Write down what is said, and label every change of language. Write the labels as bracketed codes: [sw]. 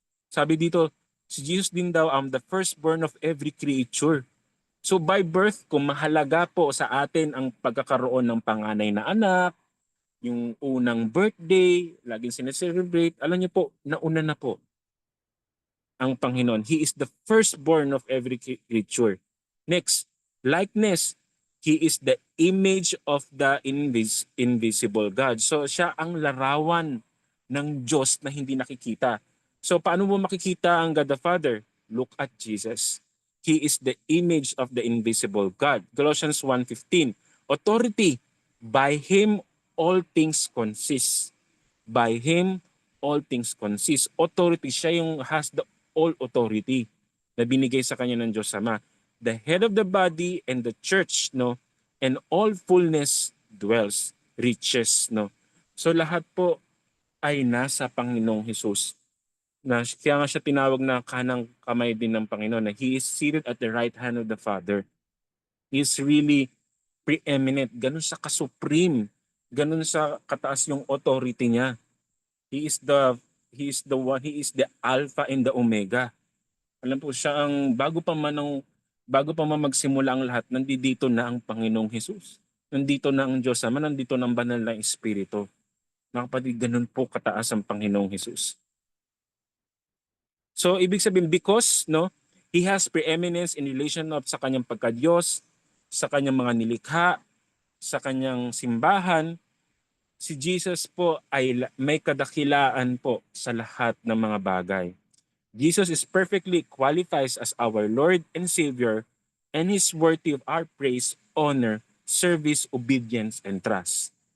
[tl] Sabi dito, si Jesus din daw ang [en] the firstborn of every creature. [tl] So by birth, kung mahalaga po sa atin ang pagkakaroon ng panganay na anak, yung unang birthday, laging sineselebrate, alam niyo po, nauna na po ang Panginoon. [en] He is the firstborn of every creature. Next, likeness. He is the image of the invisible God. [tl] So siya ang larawan ng Diyos na hindi nakikita. So paano mo makikita ang [en] God the Father? Look at Jesus. He is the image of the invisible God. Colossians 1:15. Authority. By Him all things consist. By Him all things consist. [tl] Authority, siya yung [en] has the all authority [tl] na binigay sa kanya ng Diyos Ama. [en] The head of the body and the church, no, and all fullness dwells, riches, no. [tl] So lahat po ay nasa Panginoong Hesus. Kaya nga siya tinawag na kanang kamay din ng Panginoon, na [en] He is seated at the right hand of the Father. He is really preeminent. [tl] Ganun sa kasupreme. Ganun sa kataas yung authority niya. [en] He is the one, He is the Alpha and the Omega. [tl] Alam po siya ang bago pa man magsimula ang lahat, nandito na ang Panginoong Hesus. Nandito na ang Diyos Ama, nandito na ang banal na Espiritu. Mga kapatid, ganun po kataas ang Panginoong Hesus. So ibig sabihin, [en] because no, He has preeminence in relation of [tl] sa kanyang pagka-Diyos, sa kanyang mga nilikha, sa kanyang simbahan, si Jesus po ay may kadakilaan po sa lahat ng mga bagay. [en] Jesus is perfectly qualifies as our Lord and Savior, and He's worthy of our praise, honor, service, obedience, and trust.